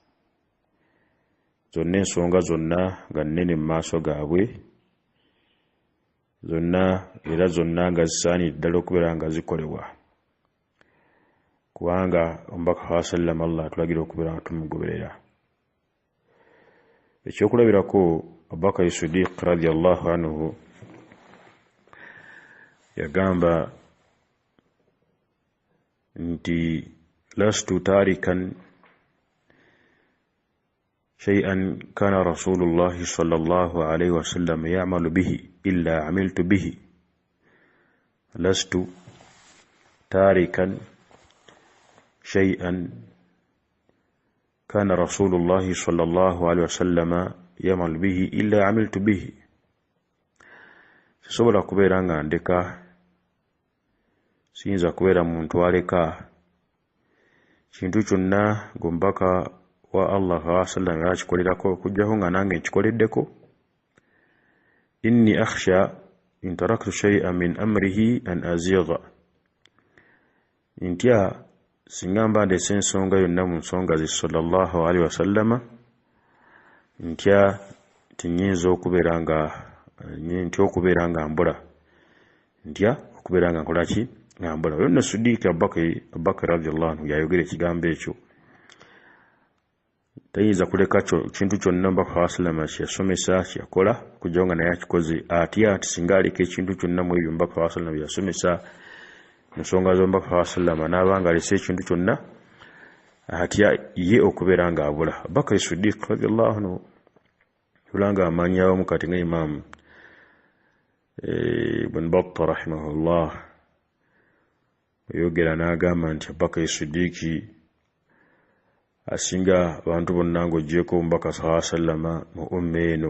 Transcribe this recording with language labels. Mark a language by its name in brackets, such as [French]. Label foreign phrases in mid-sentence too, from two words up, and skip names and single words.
[Ganda] Zonna ensonga zonna nga nnene mu maaso gaabwe, zonna era zonna nga zisaanidde ddala okubeera nga zikolebwa, kubanga omubaka sallam Allah atulagira okubeera nga tumugoberera. Ekyokulabirako, [Arabic] Abubakar Siddiq رضي الله عنه [Ganda] yagamba nti [Arabic] لست تاركا شيئا كان رسول الله صلى الله عليه وسلم يعمل به إلا عملت به. لست تاركا شيئا كان رسول الله صلى الله عليه وسلم يعمل به إلا عملت به. [Ganda] Sisobola kubeera nga ndeka, siyinza kubeera muntu aleka kintu kyonna ng'omubaka wa Allah sallam yakikolerako okuggyako nga nange nkikoleddeko. [Arabic] إني أخشى إن تركت شيئا من أمره أن أزيغ. [Ganda] Ntya singa mba ndeese ensonga yonna mu nsonga ze [Arabic] صلى الله عليه وسلم, [Ganda] ntya tinyinza okubeera nga mbula, ntya okubeera nga nkolaki nga mbula. Yonna Siddiq Abubakar [Arabic] رضي الله عنه [Ganda] yayogera ekigambo ekyo. Tayinza kuleka kintu kyonna omubaka sallam kyeyasomesa kyeyakola kujjawo nga naye akikoze. Atya ati singa aleka ekintu kyonna mu ebyo omubaka sallam byeyasomesa ensonga z'omubaka sallam n'aba nga alese ekintu kyonna, atya ye okubeera nga abula. Abubakar Siddiq [Arabic] رضي الله عنه [Ganda] tulanga amanyawo kati nga Imam Ibn Battah rahimahullah yogera n'agamba nti Abubakar Siddiq asinga abantu bonna ng'oggyeko omubaka [Arabic] صلى الله عليه وسلم [Ganda] mu umma eno.